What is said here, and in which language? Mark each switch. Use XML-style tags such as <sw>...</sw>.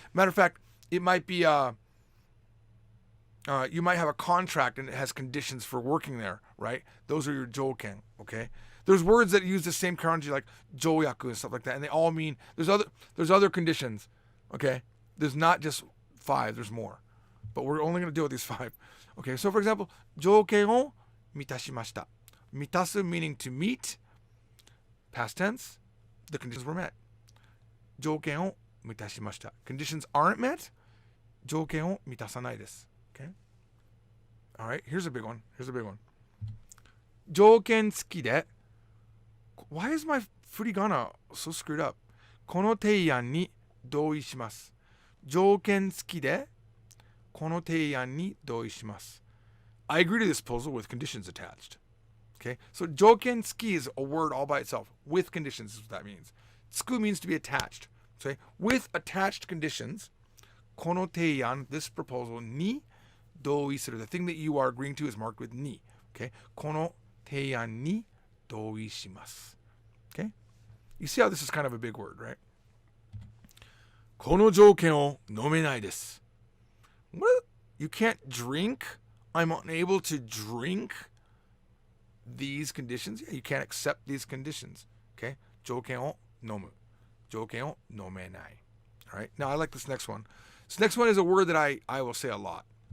<en>Matter of fact, it might be you might have a contract and it has conditions for working there, right? Those are your jouken, okay? There's words that use the same kanji like jouyaku and stuff like that, and they all mean there's other conditions, okay? There's not just 5, there's more. But we're only going to deal with these 5. Okay, so for example,</en> <ja>条件を満たしました.</ja> <en>満たす meaning to meet, past tense, the conditions were met.</en> <ja>条件を満たしました.</ja> <en>Conditions aren't met,</en> <ja>条件を満たさないです.</ja> <en>Okay? All right, here's a big one. 条件付きで, why is my furigana so screwed up?</en> <ja>この提案に同意します.条件付きでこの提案に同意します.</ja> <en>I agree to this proposal with conditions attached. Okay? So 条件付き is a word all by itself. With conditions is what that means. 付く means to be attached. Okay? With attached conditions, この提案, this proposal に同意する. The thing that you are agreeing to is marked with に. Okay?</en> <ja>この提案に同意します.</ja> <en>Okay? You see how this is kind of a big word, right?</en> <ja>この条件を飲めないです.</ja> <en>What? You can't drink? I'm unable to drink these conditions? Yeah, you can't accept these conditions.</en> <ja>Okay? 条件を飲む.条件を飲めない.</ja> <en>All right? Now, I like this next one. This next one is a word that I will say a lot.</en>